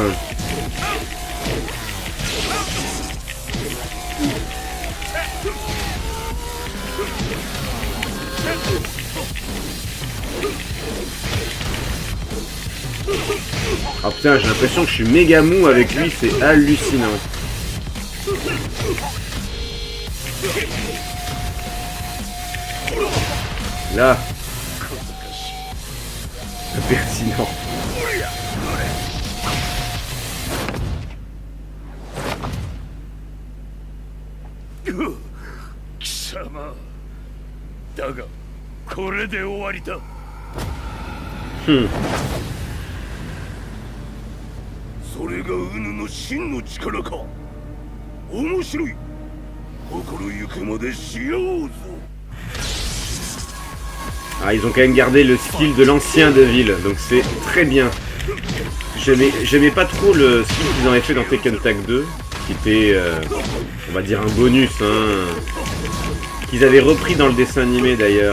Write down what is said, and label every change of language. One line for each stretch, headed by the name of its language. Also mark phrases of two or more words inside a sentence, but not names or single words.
French: Oh putain, j'ai l'impression que je suis méga mou avec lui, c'est hallucinant. Là. Pertinent.
Japanese: Kisama. だが、これで終わりだ。それがウヌの真の力か。面白い。心ゆくまでしようぞ。
French: Ah, ils ont quand même gardé le style de l'ancien Devil, donc c'est très bien. J'aimais pas trop le style qu'ils avaient fait dans Tekken Tag 2, qui était, on va dire, un bonus, hein, qu'ils avaient repris dans le dessin animé d'ailleurs.